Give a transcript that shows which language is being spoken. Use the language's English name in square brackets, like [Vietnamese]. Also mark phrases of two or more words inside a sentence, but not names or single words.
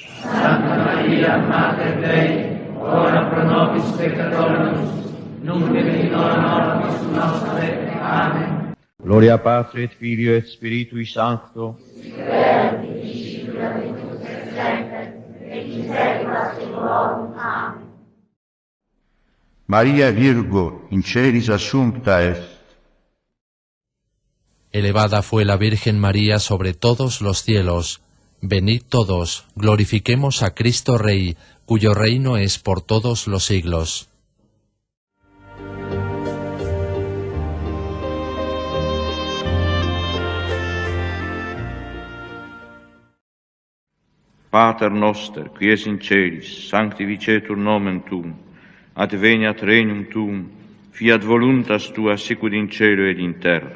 [Latin] Santa Maria, Mater Dei, ora pro nobis peccatoribus, nunc et in hora mortis nostre. Amen. Gloria Patri et Filio et Spiritui Sancto, Maria Virgo in celis assumpta est. [Spanish] Elevada fue la Virgen María sobre todos los cielos. Venid todos, glorifiquemos a Cristo Rey, cuyo reino es por todos los siglos. [Latin] Pater noster, qui es in celis, sanctificetur nomen tuum, adveniat regnum tuum, fiat voluntas tua sicut in cielo ed in terra.